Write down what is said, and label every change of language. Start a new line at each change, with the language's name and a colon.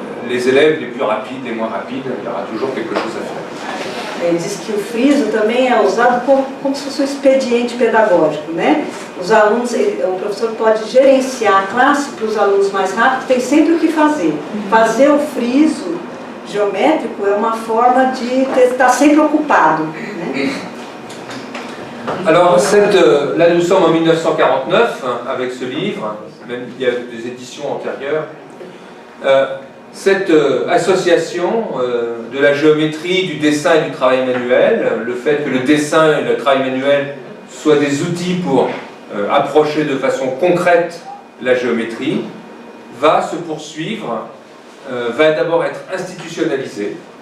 French: Les élèves les plus rapides, les moins rapides, il y aura toujours quelque chose à faire.
Portuguese: Ele diz que o friso também é usado como se fosse um expediente pedagógico, né? Os alunos, o professor pode gerenciar a classe para os alunos mais rápidos, tem sempre o que fazer. Fazer o friso geométrico é uma forma de estar sempre ocupado, né?
French: Alors, là nous sommes en 1949 avec ce livre, même il y a des éditions antérieures. Cette association de la géométrie, du dessin et du travail manuel, le fait que le dessin et le travail manuel soient des outils pour approcher de façon concrète la géométrie, va se poursuivre, va d'abord être institutionnalisée.